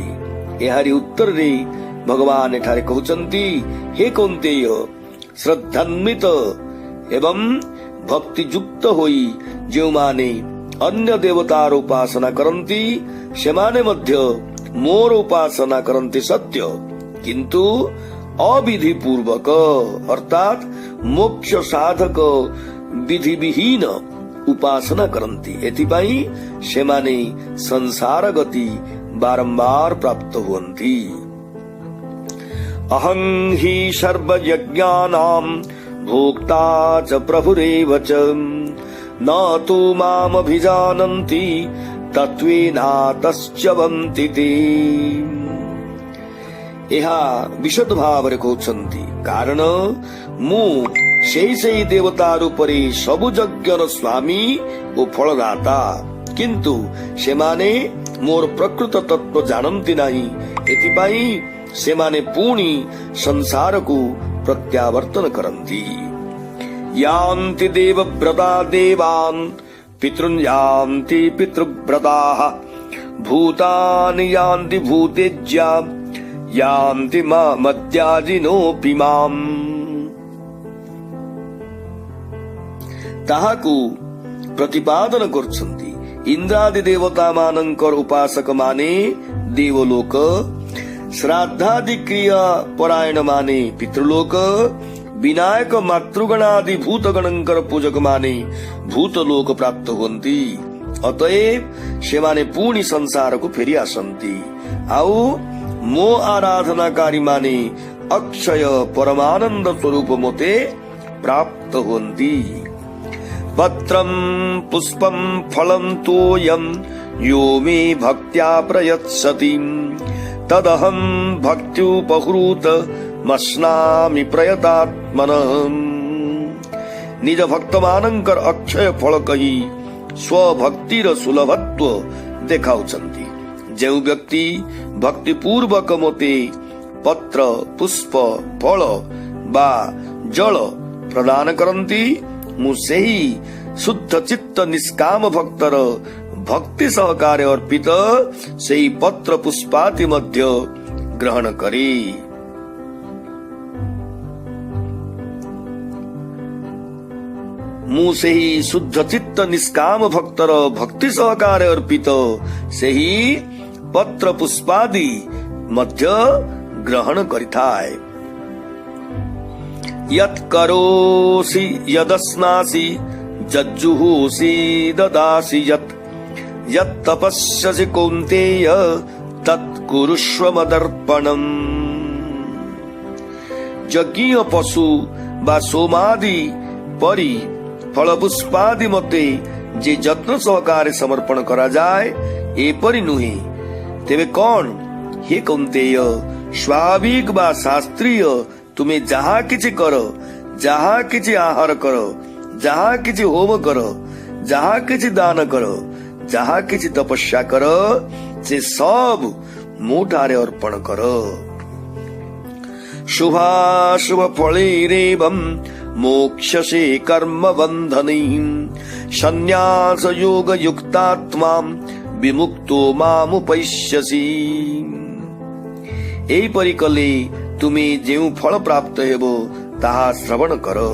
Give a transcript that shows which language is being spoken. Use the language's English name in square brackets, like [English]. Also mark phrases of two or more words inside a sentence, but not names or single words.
[Odia] ଏହାରି ଉତ୍ତରରେ ଭଗବାନ ଏଠାରେ କହୁଛନ୍ତି, ହେ କୌନ୍ତେୟ, ଶ୍ରଦ୍ଧାନ୍ୱିତ ଏବଂ ଭକ୍ତିଯୁକ୍ତ ହୋଇ ଯେଉଁମାନେ ଅନ୍ୟ ଦେବତାର ଉପାସନା କରନ୍ତି ସେମାନେ ମଧ୍ୟ ମୋର ଉପାସନା କରନ୍ତି ସତ୍ୟ, କିନ୍ତୁ ଅବିଧି ପୂର୍ବକ ଅର୍ଥାତ୍ ମୋକ୍ଷ ସାଧକ ବିଧି ବିହୀନ ଉପାସନା କରନ୍ତି। ଏଥିପାଇଁ ସେମାନେ ସଂସାର ଗତି ବାରମ୍ବାର ପ୍ରାପ୍ତ ହୁଅନ୍ତି। [Sanskrit] ଅହଂ ହି ସର୍ବୟଜ୍ଞାନାମ୍ ଭୋକ୍ତା ଚ ପ୍ରଭୁରେବ ଚ न तु मामभिजानन्ति तत्त्वेनातଶ୍ଚବନ୍ତି ते। [Odia] ଏହା ବିଶଦ ଭାବରେ କହୁଛନ୍ତି, କାରଣ ମୁଁ ସେହି ଦେବତା ରୂପରେ ସବୁ ଯଜ୍ଞର ସ୍ୱାମୀ ଓ ଫଳଦାତା, କିନ୍ତୁ ସେମାନେ ମୋର ପ୍ରକୃତ ତତ୍ତ୍ୱ ଜାଣନ୍ତି ନାହିଁ। ଏଥିପାଇଁ ସେମାନେ ପୁଣି ସଂସାରକୁ ପ୍ରତ୍ୟାବର୍ତ୍ତନ କରନ୍ତି। [Sanskrit] यान्ति देवव्रता देवान् पितॄन् यान्ति पितृव्रताः भूतानि यान्ति भूतेज्या यान्ति मद्याजिनोऽपि माम्। [Odia] ତାହାକୁ ପ୍ରତିପାଦନ କରୁଛନ୍ତି। ଇନ୍ଦ୍ରାଦି ଦେବତା ମାନଙ୍କର ଉପାସକ ମାନେ ଦେବଲୋକ, ଶ୍ରାଦ୍ଧାଦି କ୍ରିୟା ପରାୟଣ ମାନେ ପିତୃଲୋକ, ବିନାୟକ ମାତୃଗଣାଦି ଭୂତଗଣଙ୍କର ପୂଜକ ମାନେ ଭୂତଲୋକ ପ୍ରାପ୍ତ ହୁଅନ୍ତି। ଅତଏବ ସେମାନେ ପୁଣି ସଂସାରକୁ ଫେରି ଆସନ୍ତି। ଆଉ ମୋ ଆରାଧନାକାରୀ ମାନେ ଅକ୍ଷୟ ପରମାନନ୍ଦ ସ୍ୱରୂପ ମୋତେ ପ୍ରାପ୍ତ ହୁଅନ୍ତି। [Sanskrit] ପତ୍ରଂ ପୁଷ୍ପଂ ଫଳଂ ତୋୟଂ यो मे भक्त्या प्रयत्सति तदहं भक्त्युपहृत मस्नामि प्रयतात्मनः। [Odia] ନିଜ ଭକ୍ତ ମାନଙ୍କର ଅକ୍ଷୟ ଫଳ କହି ସ୍ୱଭକ୍ତିର ସୁଲଭତ୍ୱ ଦେଖାଉଛନ୍ତି। ଯେଉଁ ବ୍ୟକ୍ତି ଭକ୍ତି ପୂର୍ବକ ମୋତେ ପତ୍ର ପୁଷ୍ପ ଫଳ ବା ଜଳ ପ୍ରଦାନ କରନ୍ତି, ମୁଁ ସେହି ଶୁଦ୍ଧ ଚିତ୍ତ ନିଷ୍କାମ ଭକ୍ତର ଭକ୍ତି ସହକାରେ ଅର୍ପିତ ସେହି ପତ୍ର ପୁଷ୍ପାଦି ମଧ୍ୟ ଗ୍ରହଣ କରି। ମୁଁ ସେହି ଶୁଦ୍ଧ ଚିତ୍ତ ନିଷ୍କାମ ଭକ୍ତର ଭକ୍ତି ସହକାରେ ଅର୍ପିତ ସେହି ପତ୍ର ପୁଷ୍ପାଦି ମଧ୍ୟ ଗ୍ରହଣ କରିଥାଏ। [Sanskrit] यत् करोसि यदस्नासि जज्जुहोसि ददासि यत् तपस्यसि कौन्तेय तत् कुरुष्व मदर्पणम्। [Odia] ଯଜ୍ଞୀୟ ପଶୁ ବା ସୋମାଦି ପରି ଫଳ ପୁଷ୍ପାଦି ମୋତେ ଯେ ଯତ୍ନ ସହକାରେ ସମର୍ପଣ କରା ଯାଏ ଏପରି ନୁହେଁ ତେବେ କଅଣ ହେ କୌନ୍ତେୟ ସ୍ୱାଭାବିକ ବା ଶାସ୍ତ୍ରୀୟ ତୁମେ ଯାହା କିଛି କର ଯାହା କିଛି ଆହାର କର ଯାହା କିଛି ହୋମ କର ଯାହା କିଛି ଦାନ କର ଯାହା କିଛି ତପସ୍ୟା କର ସେ ସବୁ ମୋ ଠାରେ ଅର୍ପଣ କର। [Sanskrit] शुभाशुभ फलैरेवं मोक्षसे कर्म बंधनै संन्यास योग युक्तात्मा विमुक्तो मामुपैष्यसि। [Odia] ଏହିପରି କଲେ ତୁମେ ଯେଉଁ ଫଳ ପ୍ରାପ୍ତ ହେବ ତାହା ଶ୍ରବଣ କର।